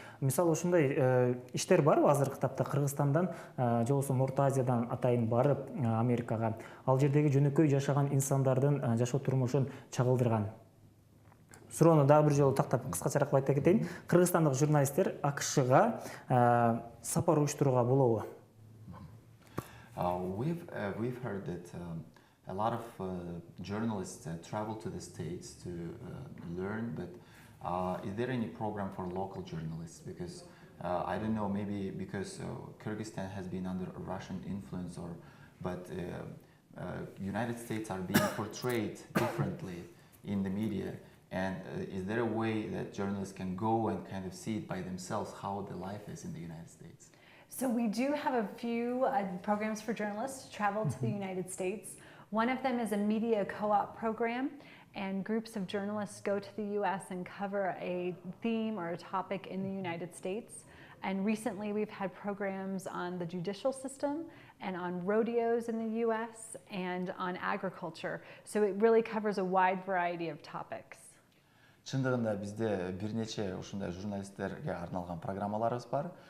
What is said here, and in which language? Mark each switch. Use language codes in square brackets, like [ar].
[ky] Мисалы, ошондой иштер барбы азыркы тапта Кыргызстандан же болбосо Орто Азиядан атайын барып Америкага, ал жердеги жөнөкөй жашаган инсандардын жашоо турмушун чагылдырган? Суроону дагы бир жолу тактап кыскачараак айта кетейин. Кыргызстандык журналисттер АКШга сапар уюштурууга болобу? [en] We've heard that a lot of journalists travel to the States to learn, but is there any program for local journalists? Because I don't know, maybe because Kyrgyzstan has been under Russian influence, but United States are being portrayed differently in the media. And is there a way that journalists can go and kind of see it by themselves how the life is in the United States? So we do have a few programs for journalists to travel to the United States. One of them is a media co-op program, and groups of journalists go to the US and cover a theme or a topic in the United States. And recently we've had programs on the judicial system and on rodeos in the US and on agriculture. So it really covers a wide variety of topics. [ky] Чындыгында бизде бир нече ушундай журналисттерге арналган программаларыбыз бар.